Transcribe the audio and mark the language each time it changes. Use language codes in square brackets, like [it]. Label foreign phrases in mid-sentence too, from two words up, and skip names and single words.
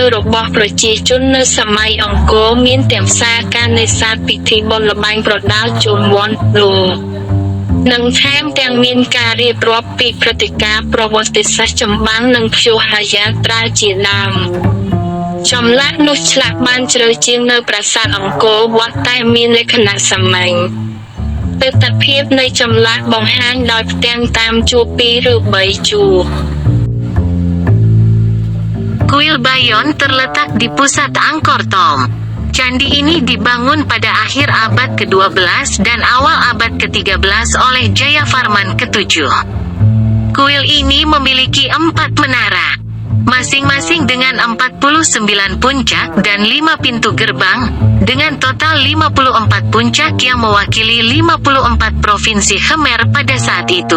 [km] របស់ប្រជាជននៅសម័យអង្គរមានទាំងផ្សារការនេសាទពិធីបុណ្យល្បែងប្រដាល់ជូនវ័នលោកនិងថែមទាំងមានការរៀបរាប់ពីព្រឹត្តិការណ៍ប្រវត្តិសាស្ត្រចម្បាំងនិងព្យុហយាត្រាជាដើមចម្លាក់នោះឆ្លាក់បានជ្រៅជាងនៅប្រាសាទអង្គរវត្តតែមានលក្ខណៈសាមញ្ញទិដ្ឋភាពនៃចម្លាក់បង្ហាញដោយផ្ទាំងតាមជួរ2ឬ3ជួរ [id] Kuil Bayon terletak di pusat Angkor Thom. Candi ini dibangun pada akhir abad ke-12 dan awal abad ke-13 oleh Jayavarman ke-7. Kuil ini memiliki 4 menara, masing-masing dengan 49 puncak dan 5 pintu gerbang, dengan total 54 puncak yang mewakili 54 provinsi Khmer pada saat itu.